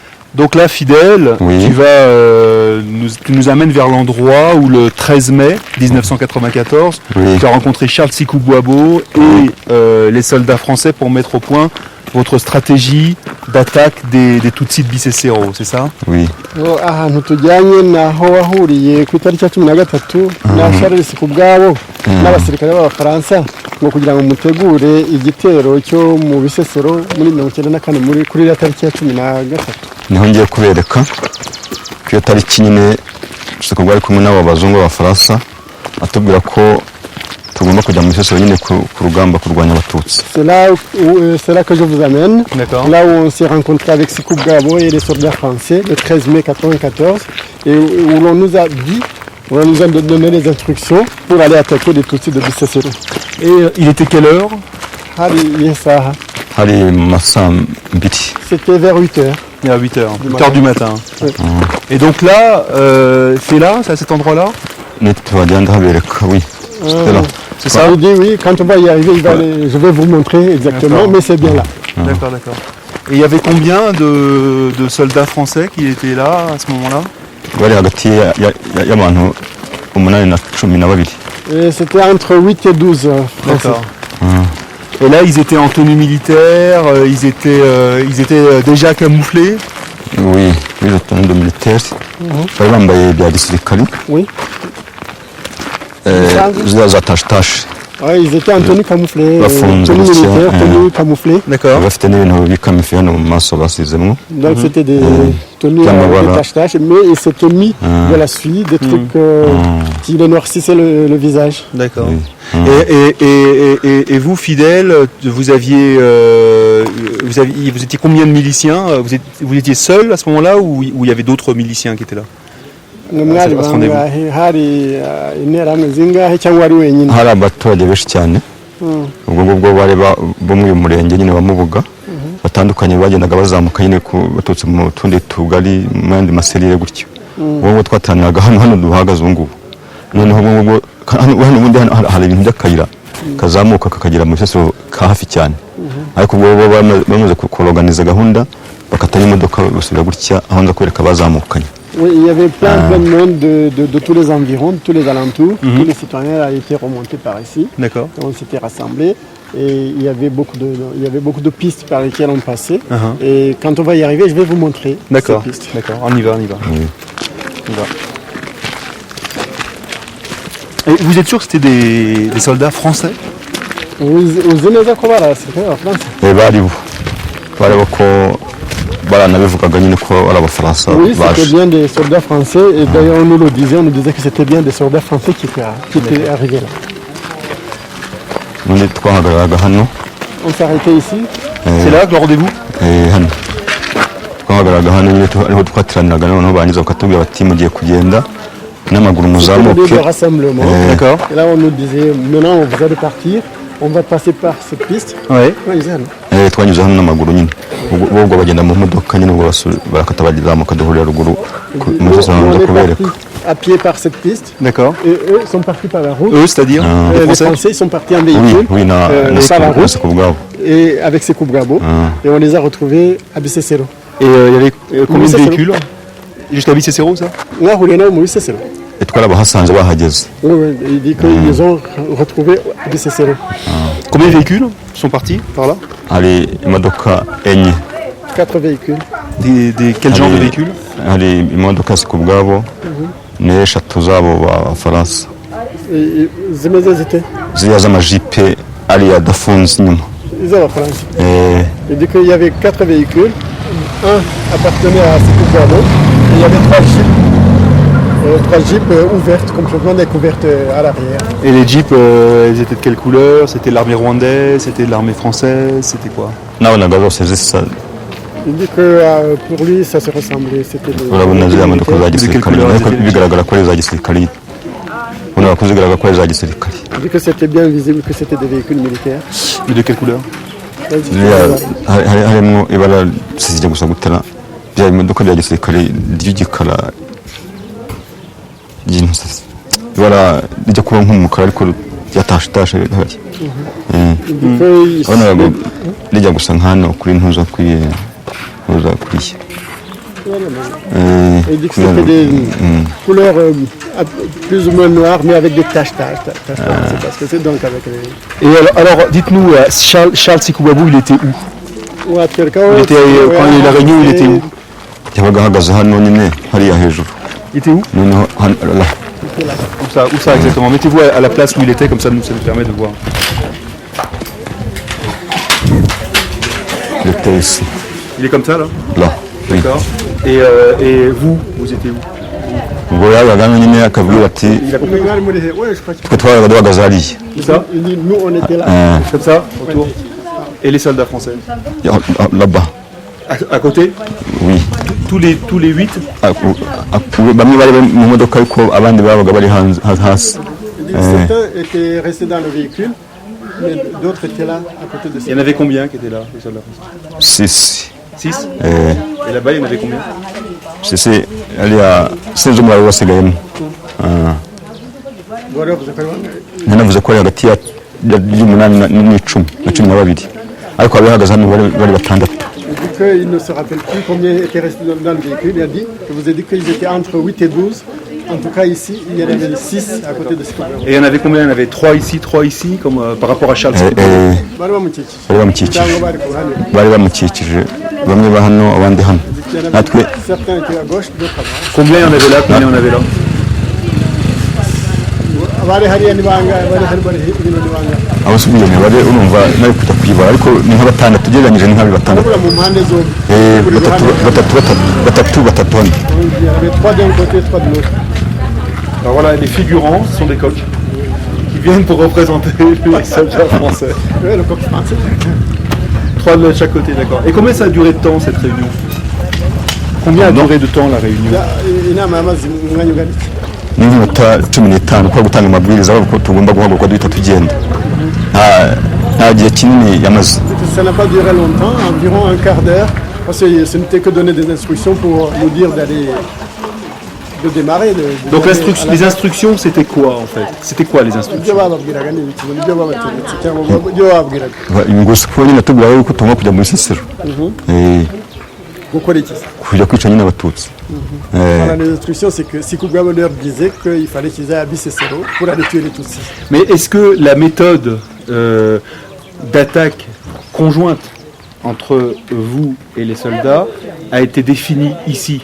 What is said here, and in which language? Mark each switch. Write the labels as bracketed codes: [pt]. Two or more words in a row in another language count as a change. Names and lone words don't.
[fr] Donc là, Fidèle, Oui. tu nous amènes vers l'endroit où le 13 mai 1994, Oui. tu as rencontré Charles Sikou Boabo et les soldats français pour mettre au point votre stratégie d'attaque des Tutsis de Bicecero, c'est ça? Oui. [rw] ahantu tujyanye naho wahuriye ku itariki ya 13 na Charles Sikou Boabo n'abasirikare b'abafaransa ngo kugira ngo mutegure igitero cyo mu Bisesero muri 1994 muri kuri ya tariki ya 13. Niho ngiye kubereka ko iyo tariki nyine Sikou Boabo ari kumwe n'abo bazungu b'abafaransa atubwira ko tugomba kujya mu Bisesero nyine ku rugamba kurwanya abatutsi. [fr] C'est là que je vous amène. D'accord. Là où on s'est rencontré avec Sikou Boabo et les soldats français le 13 mai 1994 et où l'on nous a dit, on nous a donné les instructions pour aller attaquer les Tutsis de Bicecero. Et il était quelle heure? [rw] Hari masaa mbiri. [fr] C'était vers 8h. Il y a 8h du matin. Oui. Et donc là, c'est là, c'est à cet endroit-là? [rw] Nitubagenda habereka, oui. [fr] C'était là. C'est ça? Il dit oui, quand on va y arriver, je vais vous montrer exactement, D'accord. mais c'est bien là. D'accord, d'accord. Et il y avait combien de soldats français qui étaient là à ce moment-là? [rw] Bari hagati y'abantu 8 na 12. [fr] Et c'était entre 8 et 12 français. D'accord. Et là, ils étaient en tenue militaire, ils étaient déjà camouflés. Oui, le tenue de militaire. [rw] Bari bambaye bya gisirikari. [fr] Oui. [rw] Ziriya za tashi. [fr] Ouais, ils étaient en tenue camouflée, [rw] Bafunze [fr] tenue [rw] gutya, [fr] militaire, tenue camouflée. D'accord. [rw] Bafite n'ibintu bikamifi hano mu maso basizemo. [fr] Donc c'était des tenues Voilà. des taches, mais ils s'étaient mis de la suie, des trucs qui les noircissaient le visage. D'accord. Oui. Et vous, Fidèle, vous étiez combien de miliciens? Vous étiez seul à ce moment-là ou il y avait d'autres miliciens qui étaient là? [rw] Mwari bangahe hari interahamwe zingahe cyangwa ari wenyine? Hari abaturage benshi cyane. Ubwo ngubwo bari bo muri uyu murenge nyine wa Mubuga batandukanye bagendaga bazamuka nyine batutse mu tundi tugari mu yandi maserire gutyo. Ubwo ngubwo twataniraga hano duhagaze ubu ngubu. Noneho ubwo hano ubundi hari ibintu by'akayira kazamuka kakagera mu Bisesero ka hafi cyane. Ariko ubwo bamaze kuorganiza gahunda bakatanya imodoka basubira gutya aho nza kwereka bazamukanye. [fr] Oui, il y avait plein de monde de tous les environs, de tous les alentours. Tous les citoyens étaient remontés par ici. D'accord. On s'était rassemblés et il y avait beaucoup de pistes par lesquelles on passait. Et quand on va y arriver, je vais vous montrer D'accord. ces pistes. D'accord. On y va. Oui. On y va. Et vous êtes sûr que c'était des soldats français? [rw] Uzi neza ko barasirikare b'Abafaransa? Bari ko baranabivugaga nyine ko ari Abafaransa [fr] Oui, [rw] baje. [fr] c'était bien des soldats français et d'ailleurs on nous le disait, on nous disait que c'était bien des soldats français qui étaient arrivés là. [rw] Ubundi twahagararaga hano. [fr] On s'arrêtait ici. C'est là que le rendez-vous? [rw] Hano twahagararaga hano nyine ariho twatiraniraga noneho bangiza bakatubwira bati mugiye kugenda n'amaguru [fr] C'était le lieu de [rw] muzamuke. [fr] rassemblement. D'accord. Et là on nous disait, maintenant vous allez partir, on va passer par cette piste. Ouais. Ouais, ils allaient. [rw] Twanyuze hano n'amaguru nyine ubwo bagenda mu modoka nyine ubwo barakata bazamuka duhurira ruguru mu [fr] On [rw] Bisesero [fr] est [rw] kubereka. [fr] parti à pied par cette piste. D'accord. Et eux sont partis par la route. Eux, c'est-à-dire Les Français ils sont partis en Oui, véhicule [rw] oui, na [fr] par la route [rw] Sikou Boabo. [fr] et avec Sikou Boabo. Et on les a retrouvés à Bicecero. Et il y avait combien de Bicecero. véhicules? Jusqu'à Bicecero, ça? [rw] Mwahuriye nabo mu Bicecero. Twarabahasanze bahageze. [fr] Oui, il dit qu'ils ont retrouvé à Bicecero. Combien de véhicules sont partis par là? [rw] Hari imodoka enye. [fr] 4 véhicules. Quel genre de véhicules? [rw] Hari imodoka Sikou Boabo n'eshatu zabo b'Abafaransa. Et zimeze zite? Ziriya z'amajipe ariya adafunze inyuma. [fr] Ils ont la France. Il dit qu'il y avait 4 véhicules. Un appartenait à Sikou Boabo. Et il y avait 3 jeeps. 3 jeeps ouvertes, complètement découvertes à l'arrière. Et les jeeps, ils étaient de quelle couleur? C'était de l'armée rwandaise, c'était de l'armée française, c'était quoi? [rw] Nabonaga zose zisa. [fr] Il dit que pour lui ça se ressemblait. C'était [rw] Urabona ziriya modoka za gisirikare [fr] couleur [rw] ariko zifite? bigaragara ko ari iza gisirikare. Ubona ko zigaragara ko ari iza gisirikare. [fr] Il dit que c'était bien visible que c'était des véhicules militaires. Mais de quelle couleur? [rw] Harimo ibara zijya gusa gutera bya imodoka bya gisirikare ry'igikara ibara rijya kuba nk'umukara ariko ryatashe hari. Urabona rijya gusa nk'hano kuri ntuza kuriye. [fr] Il dit que c'était des couleurs plus ou moins noires, mais avec des taches. C'est parce que c'est donc avec les... Et alors dites-nous, Charles Sikubabou, il était où? Ouais, Il était, quand il y a eu la réunion, il était où? [rw] yabaga ahagaze hano nyine hariya hejuru [fr] Il était où? [rw] noneho hano là. [fr] Où ça exactement? Mettez-vous à la place où il était, comme ça nous permet de voir. Il était ici Il est comme ça là? là oui. D'accord. Et vous étiez où? [rw] ubwo yabaga hano nyine akabwira ati [fr] Ouais, je crois que [rw] twe twabaga duhagaze hariya [fr] C'est ça? il dit, nous on était là. Comme ça, autour. Et les soldats français? là-bas À côté? oui Tous les 8? [rw] bamwe bari mu modoka ariko abandi babaga bari hasi [fr] Il dit que certains étaient restés dans le véhicule, mais d'autres étaient là à côté de Il y ces. en avait combien qui étaient là, les soldats français? 6 6? Et là-bas, il y en avait combien? [rw] sisi hariya sinzi umubare wasigayemo [fr] Voilà, vous avez [rw] nanavuze ko ari hagati y'umunani n'icumi na cumi na babiri ariko abari bahagaze hano bari batandatu. [fr] Il dit qu'il ne se rappelle plus combien étaient restés dans le véhicule. Il a dit, je vous ai dit qu'ils étaient entre 8 et 12. En tout cas, ici, il y en avait 6 à côté de ce problème. Et il y en avait combien? Il y en avait 3 ici, comme par rapport à Charles Sikubabou. [rw] bari bamukikije bamwe ba hano abandi hano natwe [fr] Certains étaient à gauche, d'autres à droite. Combien il y en avait là? Combien il y en avait là? [rw] Abari hariya ni bangahe? Abari hino ni bangahe? abasubiye imibare urumva nari kujya kuyibara ariko ni nka batandatu ugereranyije ni nka batandatu Urabona mu mpande zombi. batatu hano [fr] Il y en avait 3 d'un côté, 3 de l'autre. Alors voilà, les figurants sont des coqs qui viennent pour représenter les soldats français. Oui, le coq français. 3 de chaque côté, d'accord. Et combien ça a duré de temps cette réunion? Combien a duré de temps la réunion? [rw] Inama yamaze umwanya ungana iki? ni nk'iminota 15 kwa gutanga amabwiriza ko tugomba guhaguruka duhita tugenda nta gihe kinini yamaze. [fr] Ça n'a pas duré longtemps, environ un quart d'heure, parce que ce n'était que donner des instructions pour nous dire de démarrer. Donc les instructions, c'était quoi en fait? C'était quoi les instructions? [rw] ibyo bababwiraga ni ibiki? Ibyo babategetse cyangwa ibyo bababwiraga gusa ko nyine tubwira yuko tugomba kujya muri Sisiro gukora iki? kujya kwica nyine abatutsi. [fr] Voilà, les instructions, c'est que Sikubabou leur disait qu'il fallait qu'ils aillent à Bisesero pour aller tuer les Tutsis. Mais est-ce que la méthode d'attaque conjointe entre vous et les soldats a été définie ici?